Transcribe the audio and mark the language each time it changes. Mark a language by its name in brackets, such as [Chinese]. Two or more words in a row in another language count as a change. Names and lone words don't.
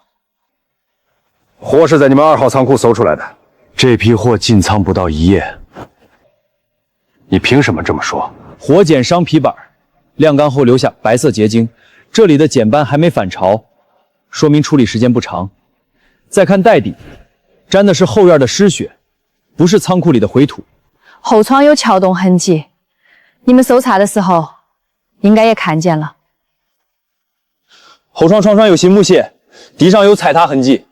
[Chinese] 貨是在你們2號倉庫搜出來的。這批貨進倉不到1夜，你憑什麼這麼說？火檢傷皮板，晾乾後留下白色結晶，這裡的鹼斑還沒反潮，說明處理時間不長。再看袋底，沾的是後院的濕雪，不是倉庫裡的灰土。後窗有撬動痕跡，你们搜查的时候，应该也看见了。后窗窗上有新木屑，地上有踩踏痕迹。